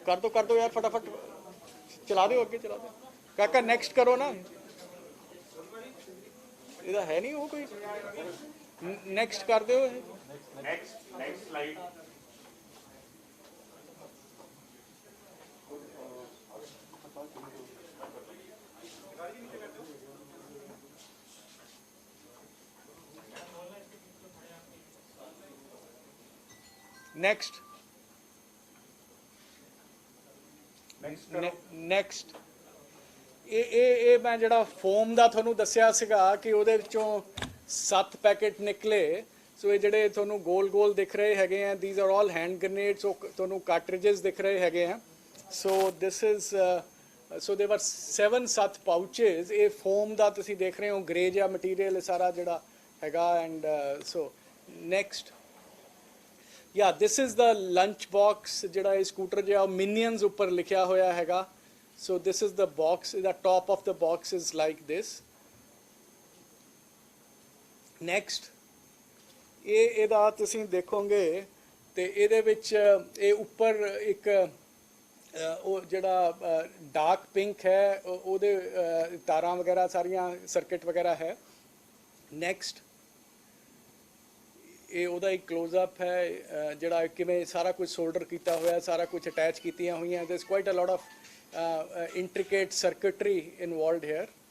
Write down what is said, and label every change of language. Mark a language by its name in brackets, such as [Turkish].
[Hindi] कर दो यार, फटाफट चला दो, अगे चला दो। काका नेक्स्ट करो ना, [Punjabi] ਇਹਦਾ ਹੈ ਨਹੀਂ ਉਹ ਕੋਈ, ਨੈਕਸਟ ਕਰ ਦਿਓ। Next slide. Next next. ਇਹ ਮੈਂ ਜਿਹੜਾ ਫੋਮ ਦਾ ਤੁਹਾਨੂੰ ਦੱਸਿਆ ਸੀਗਾ ਕਿ ਉਹਦੇ ਵਿੱਚੋਂ 7 ਪੈਕੇਟ ਨਿਕਲੇ। ਸੋ ਇਹ ਜਿਹੜੇ ਤੁਹਾਨੂੰ ਗੋਲ ਦਿਖ ਰਹੇ ਹੈਗੇ ਆ, [English] These are all hand grenades. [Punjabi] ਤੁਹਾਨੂੰ ਕਾਰਟ੍ਰਿਜਸ ਦਿਖ ਰਹੇ ਹੈਗੇ ਆ। [English] So this is, so they were 7 pouches. [Punjabi] ਇਹ ਫੋਮ ਦਾ ਤੁਸੀਂ ਦੇਖ ਰਹੇ ਹੋ, ਗ੍ਰੇ ਜਿਹਾ ਮਟੀਰੀਅਲ ਸਾਰਾ ਜਿਹੜਾ ਹੈਗਾ। [English] and so next, yeah this is the lunch box, [Punjabi] ਜਿਹੜਾ ਇਹ ਸਕੂਟਰ ਜਿਹਾ ਮਿਨੀਅਨਸ ਉੱਪਰ ਲਿਖਿਆ ਹੋਇਆ ਹੈਗਾ। [English] So this is the box, the top of the box is like this. [Punjabi] Next, ਇਹਦਾ ਤੁਸੀਂ ਦੇਖੋਗੇ ਤੇ ਇਹਦੇ ਵਿੱਚ ਇਹ ਉੱਪਰ ਇੱਕ ਉਹ ਜਿਹੜਾ ਡਾਰਕ ਪਿੰਕ ਹੈ, ਉਹਦੇ ਤਾਰਾਂ ਵਗੈਰਾ ਸਾਰੀਆਂ ਸਰਕਟ ਵਗੈਰਾ ਹੈ। ਨੈਕਸਟ, ਇਹ ਉਹਦਾ ਇੱਕ ਕਲੋਜ਼-ਅਪ ਹੈ, ਜਿਹੜਾ ਕਿਵੇਂ ਸਾਰਾ ਕੁਝ ਸੋਲਡਰ ਕੀਤਾ ਹੋਇਆ, ਸਾਰਾ ਕੁਝ ਅਟੈਚ ਕੀਤੀਆਂ ਹੋਈਆਂ। [English] there is quite a lot of intricate circuitry involved here.